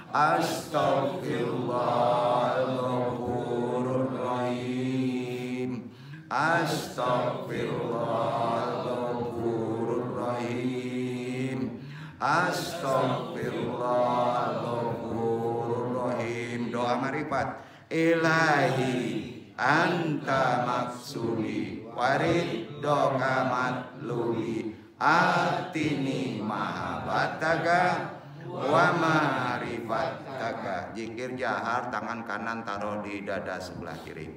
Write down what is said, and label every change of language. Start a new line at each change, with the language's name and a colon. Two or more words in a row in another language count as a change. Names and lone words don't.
Arabic: أستغفر الله الرحيم. أستغفر الله الرحيم. أستغفر الله الرحيم.
Indonesian: Doa marifat.
Arabic: إلهي أنت مقصودي ورضاك مطلوبي أعطني محبتك ومعرفتك.
Indonesian: Zikir jahar, tangan kanan taruh di dada sebelah kiri.